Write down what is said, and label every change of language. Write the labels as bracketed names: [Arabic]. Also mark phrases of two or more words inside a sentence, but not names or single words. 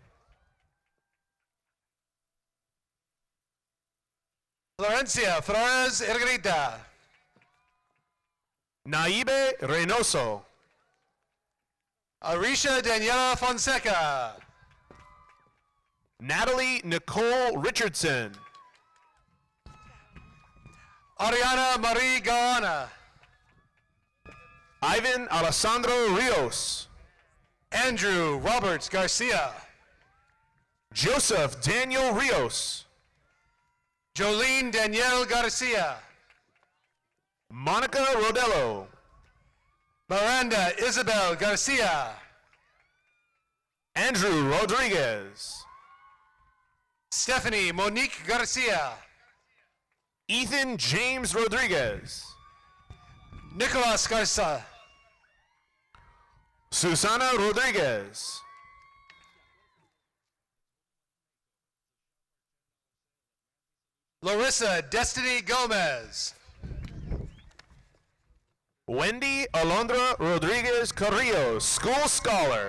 [English] Florencia Flores Irgrita. Naibe Reynoso. Arisha Daniela Fonseca. Natalie Nicole Richardson. Ariana Marie Gawana. Ivan Alessandro Rios. Andrew Roberts Garcia. Joseph Daniel Rios. Jolene Danielle Garcia. Monica Rodello. Miranda Isabel Garcia. Andrew Rodriguez. Stephanie Monique Garcia. Ethan James Rodriguez. Nicolas Garza. Susana Rodriguez. Larissa Destiny Gomez. Wendy Alondra Rodriguez Carrillo, School Scholar.